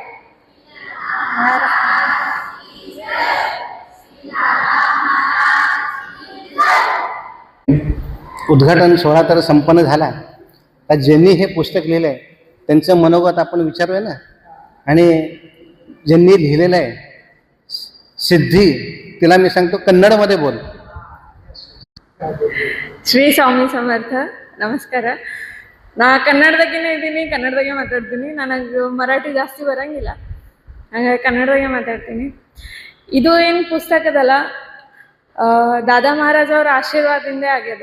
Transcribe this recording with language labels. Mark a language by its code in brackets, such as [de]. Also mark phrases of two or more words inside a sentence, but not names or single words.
[mr] उद्घाटन सोहळा तर संपन्न झाला. तर ज्यांनी हे पुस्तक लिहिलं आहे त्यांचं मनोगत आपण विचारूया ना. आणि ज्यांनी लिहिलेलं आहे सिद्धी, तिला मी सांगतो कन्नडमध्ये बोल. [kn] ಶ್ರೀ ಸ್ವಾಮಿ ಸಮರ್ಥ. ನಮಸ್ಕಾರ. ನಾ ಕನ್ನಡದಾಗೇನೆ ಇದ್ದೀನಿ, ಕನ್ನಡದಾಗೆ ಮಾತಾಡ್ತೀನಿ. ನನಗೆ ಮರಾಠಿ ಜಾಸ್ತಿ ಬರಂಗಿಲ್ಲ, ಹಾಗಾಗಿ ಕನ್ನಡದಾಗೆ ಮಾತಾಡ್ತೀನಿ. ಇದು ಏನು ಪುಸ್ತಕದಲ್ಲ, ದಾದಾ ಮಹಾರಾಜ್ ಅವ್ರ ಆಶೀರ್ವಾದದಿಂದ ಆಗ್ಯದ.